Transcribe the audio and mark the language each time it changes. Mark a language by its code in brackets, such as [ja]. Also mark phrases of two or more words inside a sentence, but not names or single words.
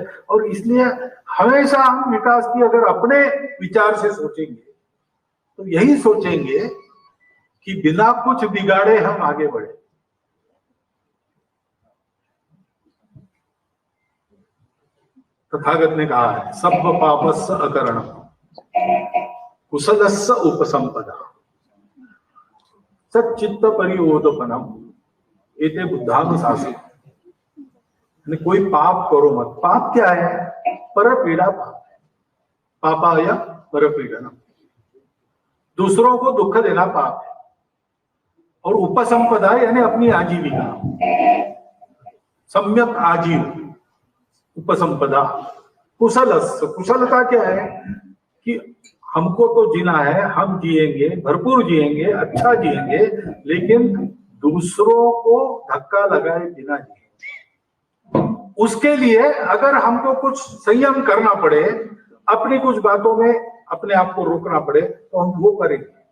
[hi] और इसलिए हमेशा हम विकास की अगर अपने विचार से सोचेंगे तो यही सोचेंगे कि बिना कुछ बिगाड़े हम आगे बढ़े। तथागत ने कहा है, [pi] सब पापस्य अकरणम कुशलस्य उपसंपदा सच्चित्त परिवोदपनम एते बुद्धानुशासन। [hi] कोई पाप करो मत। पाप क्या है? पर पीड़ा पाप है। [sa] पापाय पर पीड़नम, [hi] दूसरों को दुख देना पाप है। और उपसंपदा यानी अपनी आजीविका, सम्यक आजीव, उपसंपदा। कुशलस्य, कुशलता क्या है कि हमको तो जीना है, हम जिएंगे, भरपूर जिएंगे, अच्छा जिएंगे, लेकिन दूसरों को धक्का लगाए बिना जिए। उसके लिए अगर हमको कुछ संयम करना पड़े, अपनी कुछ बातों में अपने आप को रोकना पड़े, तो हम वो करेंगे।